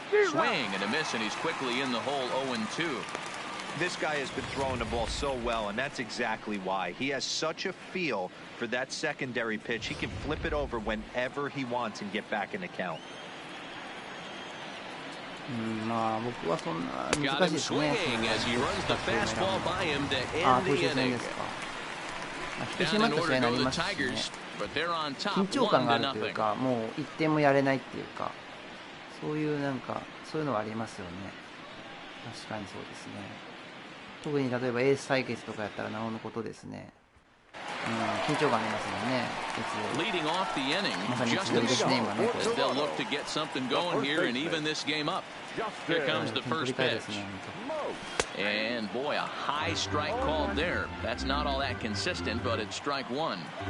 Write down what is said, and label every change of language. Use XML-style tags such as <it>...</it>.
<en>？Swing and a miss, and he's quickly in the hole 0-2. This guy has been throwing the ball so well, and that's exactly why. He has such a feel for that secondary pitch. He can flip it over whenever he wants and get back in the count.</en> <ja>僕はそんな難しいですね。投手戦ですか。引き締まった試合になりますしね。緊張感があるというか、もう1点もやれないっていうか、そういうのはありますよね。確かにそうですね。特に例えばエース対決とかやったらなおのことですね。緊張感ありますもんね。まさに一度ですね、今ね。</ja> <en>Here comes the first pitch. And boy, a high strike called there. That's not all that consistent, but it's strike one.</en>